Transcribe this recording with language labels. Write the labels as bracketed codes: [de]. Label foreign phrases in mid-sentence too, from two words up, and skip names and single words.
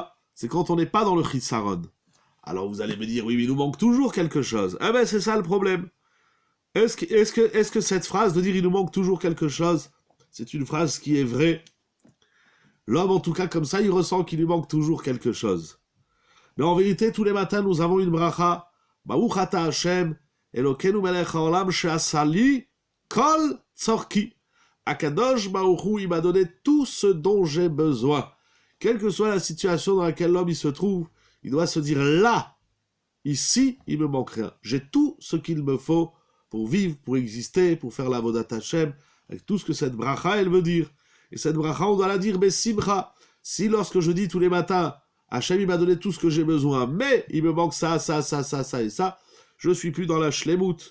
[fr] C'est quand on n'est pas dans le chisaron. Alors vous allez me dire, oui, mais il nous manque toujours quelque chose. Eh bien, c'est ça le problème. Est-ce que cette phrase de dire il nous manque toujours quelque chose, c'est une phrase qui est vraie? L'homme, en tout cas, comme ça, il ressent qu'il lui manque toujours quelque chose. Mais en vérité, tous les matins, nous avons une bracha. [he] ברוך אתה השם אלוקינו מלך העולם שעשה לי כל צרכי. הקדוש ברוך הוא, [fr] il m'a donné tout ce dont j'ai besoin. Quelle que soit la situation dans laquelle l'homme il se trouve, il doit se dire là, ici, il me manque rien. J'ai tout ce qu'il me faut pour vivre, pour exister, pour faire la [he] עבודת השם, [fr] avec tout ce que cette bracha, elle veut dire. Et cette bracha, on doit la dire besimcha. Si lorsque je dis tous les matins, Hashem, il m'a donné tout ce que j'ai besoin, mais il me manque ça, ça, ça, ça, ça et ça, je ne suis plus dans la shlemut.